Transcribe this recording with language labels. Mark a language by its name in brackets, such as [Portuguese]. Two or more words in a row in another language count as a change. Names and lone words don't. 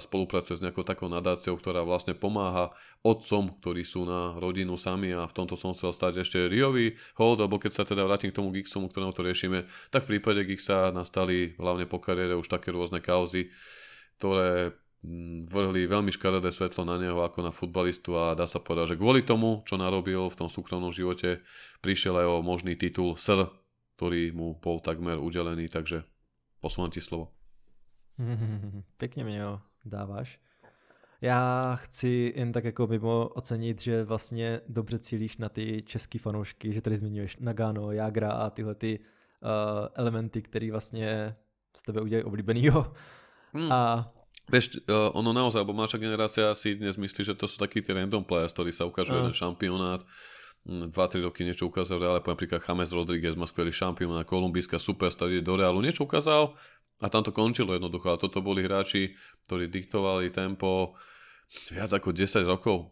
[Slovak] spolupracuje s nejakou takou nadáciou, ktorá vlastne pomáha otcom, ktorí sú na rodinu sami a v tomto som chcel stať ešte Riovi hold, alebo keď sa teda vrátim k tomu Giggsomu, ktorému to riešime, tak v prípade Giggsa nastali hlavne po kariére už také rôzne kauzy, ktoré vrhli veľmi škaredé svetlo na neho ako na futbalistu a dá sa povedať, že kvôli tomu, čo narobil v tom súkromnom živote, prišiel aj o možný titul Sir, ktorý mu bol takmer udelený, takže posúvam ti slovo. [Czech] Pěkně mě ho dáváš. Já chci jen tak jako mimo ocenit, že vlastně dobře cílíš na ty český fanoušky, že tady zmiňuješ Nagano, Jágra a tyhle ty elementy, které vlastně z tebe udělají oblíbenýho. [Slovak] A vieš, ono naozaj, lebo naša generácia si dnes myslí, že to sú takí tí [English] random players, [Slovak] ktorí sa ukážu jeden šampionát, 2-3 roky niečo ukázal, ale napríklad James Rodriguez má skvelý šampióna, kolumbijská superstar ide do Realu, niečo ukázal a tam to končilo jednoducho. A toto boli hráči, ktorí diktovali tempo viac ako 10 rokov.